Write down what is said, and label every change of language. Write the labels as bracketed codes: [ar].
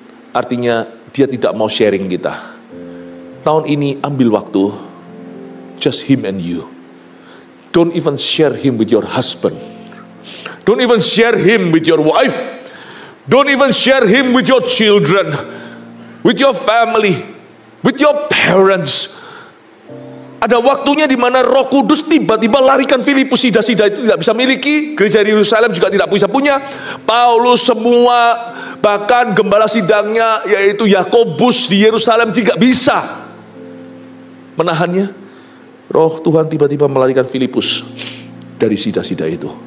[id] Artinya dia tidak mau sharing kita. Tahun ini ambil waktu, [en] just him and you. Don't even share him with your husband. Don't even share him with your wife. Don't even share him with your children, with your family, with your parents. [id] Ada waktunya di mana Roh Kudus tiba-tiba larikan Filipus. Sida-sida itu tidak bisa miliki, gereja di Yerusalem juga tidak bisa punya. Paulus semua, bahkan gembala sidangnya yaitu Yakobus di Yerusalem tidak bisa menahannya. Roh Tuhan tiba-tiba melarikan Filipus dari sida-sida itu.